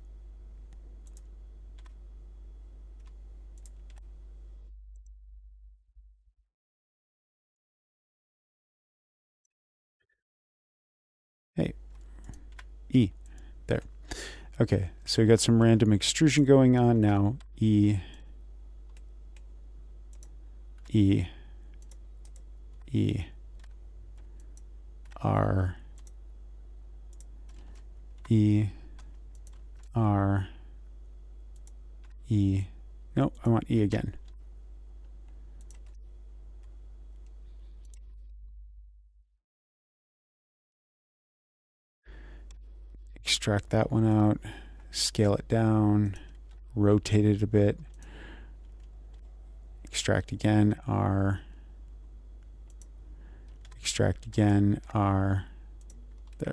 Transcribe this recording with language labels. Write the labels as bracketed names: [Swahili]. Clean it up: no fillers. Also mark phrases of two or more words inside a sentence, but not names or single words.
[English] Hey, E. There. Okay, so we got some random extrusion going on now. E. E, E, R, E, R, E. No, I want E again. Extract that one out, scale it down, rotate it a bit, extract again, R, extract again, R, there.